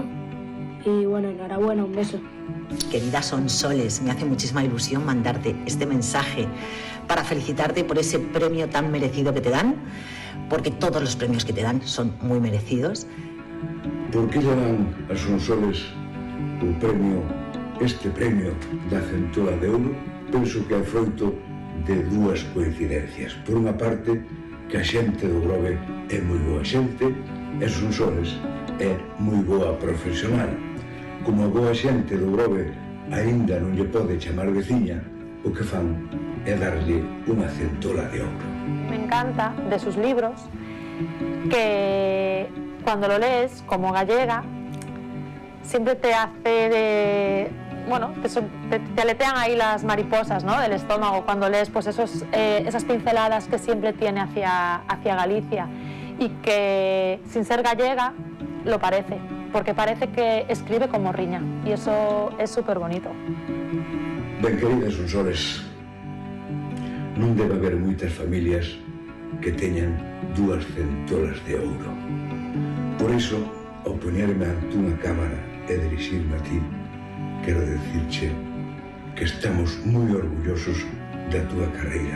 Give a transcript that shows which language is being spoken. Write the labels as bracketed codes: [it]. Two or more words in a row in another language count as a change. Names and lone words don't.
[es] Y bueno, enhorabuena, un beso. Querida Sonsoles, me hace muchísima ilusión mandarte este mensaje para felicitarte por ese premio tan merecido que te dan, porque todos los premios que te dan son muy merecidos. ¿Por qué le dan a Sonsoles este premio da Centola de Ouro? [gl] Penso que é froito de dúas coincidencias. Por unha parte, que a xente do Grove é moi boa xente e Sonsoles é moi boa profesional. Como a boa xente do Grove aínda non lle pode chamar veciña, o que fan é darlle unha centola de ouro. [es] Me encanta de sus libros que cuando lo lees como gallega siempre te hace te aletean ahí las mariposas, ¿no?, del estómago cuando lees pues esas pinceladas que siempre tiene hacia Galicia y que sin ser gallega lo parece, porque parece que escribe como riña y eso es súper bonito. [gl] Ben, queridas Sonsoles, non debe haber moitas familias que teñan dúas centolas de ouro. Por iso, ao poñerme ante unha cámara e dirixirme a ti, quero dicirche que estamos moi orgullosos da túa carreira.